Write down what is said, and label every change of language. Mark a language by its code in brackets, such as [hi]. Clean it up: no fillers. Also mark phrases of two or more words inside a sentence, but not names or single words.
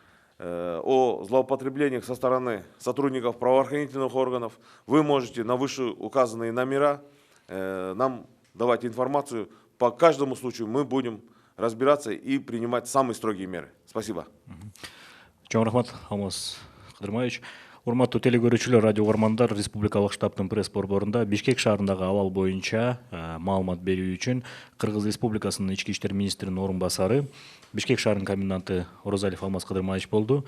[ru] О злоупотреблениях со стороны сотрудников правоохранительных органов, вы можете на вышеуказанные номера нам давать информацию. По каждому случаю мы будем разбираться и принимать самые строгие меры. Спасибо. [ky] Чоң рахмат, Алмаз Кыдырмаевич. Урматтуу телекөрүүчүлөр, радио угармандар, Республикалык штабтын пресс борборунда Бишкек шаарындагы абал боюнча маалымат берүү үчүн Кыргыз Республикасынын ички иштер министринин орун басары, Бишкек шаарынын коменданты Оразалиев Алмаз Кыдырмаевич болду.